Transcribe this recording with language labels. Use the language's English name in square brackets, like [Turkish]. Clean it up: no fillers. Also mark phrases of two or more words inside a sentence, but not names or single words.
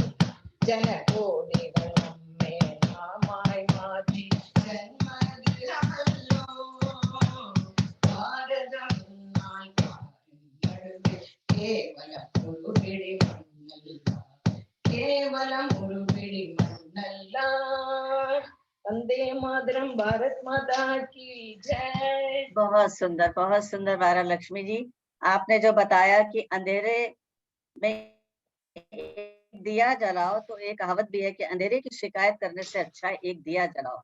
[Malayalam] ജനകോടികൾ നമ്മെ നാമായി മാറ്റി ജന്മഗൃഹമല്ലോ. ഭാരതം എന്നാൽ നടുവിൽ കേവലം ഒരു പിടി മണ്ണല്ല. കേവലം ഒരു പിടി മണ്ണല്ല. [Hindi] वंदे मातरम, भारत माता की जय। बहुत सुंदर वारा लक्ष्मी जी। आपने जो बताया कि अंधेरे में दिया जलाओ, तो एक कहावत भी है कि अंधेरे की शिकायत करने से अच्छा एक दिया जलाओ।